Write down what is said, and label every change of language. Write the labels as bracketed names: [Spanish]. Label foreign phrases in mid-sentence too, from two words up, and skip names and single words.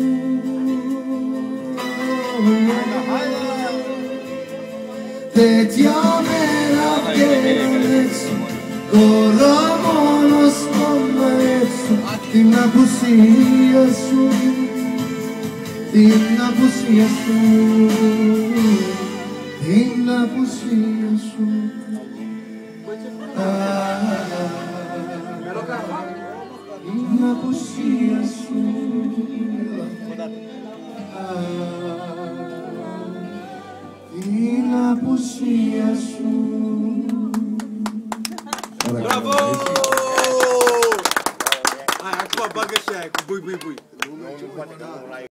[Greek] Τέτοια μέρα βγαίνουν έξω, τώρα μόνος πόνα έξω την απουσία σου, την απουσία σου, την απουσία σου. Την απουσία σου. Την απουσία σου. [Romanian] Bravo! Hai, acum bagă și aia cu bui, bui, bui.